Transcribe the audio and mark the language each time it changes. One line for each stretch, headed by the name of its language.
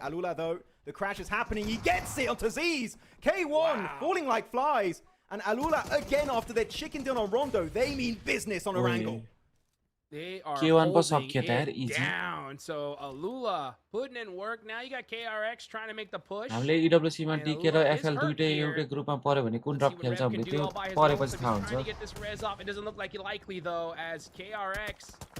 English: Alula, though, the crash is happening. He gets it onto Z's. K1 falling like flies. And Alula, again, after their chicken dinner on Rondo, they mean business on Orangle. They are holding it down. So Alula putting in work. Now you got KRX trying to make the push.
Nepali: EWC मा DK र FL दुईटै एउटै ग्रुपमा पर्यो भने कुन drop खेल्छ भने त्यो परेपछि थाहा हुन्छ.
English: Trying to get this res off. It doesn't look like likely though, as KRX